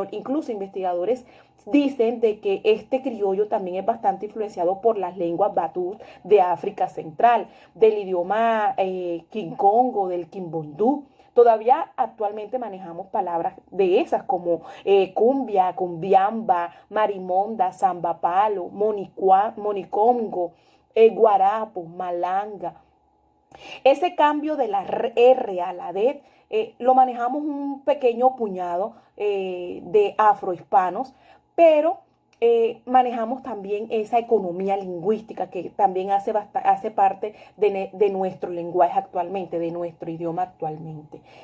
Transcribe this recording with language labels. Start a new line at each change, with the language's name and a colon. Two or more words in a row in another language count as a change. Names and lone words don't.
Spanish: Incluso investigadores dicen de que este criollo también es bastante influenciado por las lenguas batús de África Central, del idioma Kinkongo, del Kimbundú. Todavía actualmente manejamos palabras de esas como cumbia, cumbiamba, marimonda, zambapalo, monicongo, guarapo, malanga. Ese cambio de la R a la D lo manejamos un pequeño puñado de afrohispanos, pero manejamos también esa economía lingüística que también hace parte de nuestro lenguaje actualmente, de nuestro idioma actualmente.